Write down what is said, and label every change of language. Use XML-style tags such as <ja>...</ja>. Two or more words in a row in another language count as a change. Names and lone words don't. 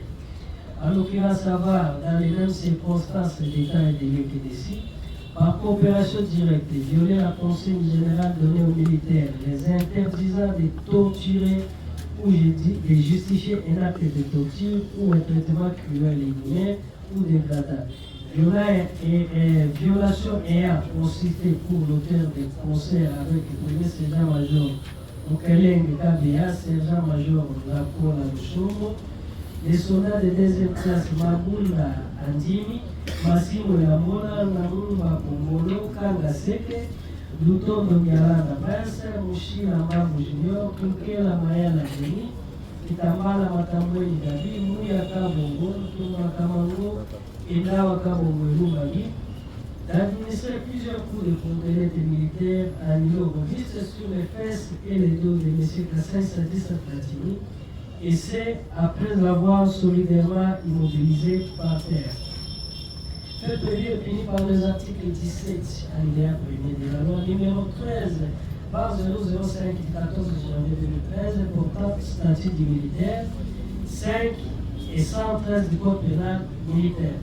<fr>En l'occurrence, avoir dans les mêmes circonstances d'état et de lieu que d'ici, par coopération directe, violer la consigne générale donnée aux militaires, les interdisant de torturer ou de justifier un acte de torture ou un traitement cruel et inhumain ou dégradant. Violation ayant consisté pour l'auteur des concerts avec le premier sergent-major Mukelenge Kabea, sergent-major Lakola Lushombo, les soldats de deuxième classe Mabunda Andimi, Massimo Yamona, Namumba Kongolo, Kanga Seke, Lutondo Nyalanda Bense, Mushila Mambu Junior, Kinkela Mayala Jeni, Kitambala Matambweni Dabi, Muya Kabongo, Tuma Kamango, Indawa Kabongo Lumagi, d'administrer plusieurs coups de cordelettes militaires à niveau registre sur les fesses et les dos de M. Kassaï Sadissa Platini, et c'est après l'avoir solidairement immobilisé par terre. fait prévu puni par les articles 17 alinéa 1er de la loi numéro 13 par 005 du 14 janvier 2013 portant statut du militaire, 5 et 113 du code pénal militaire.</fr>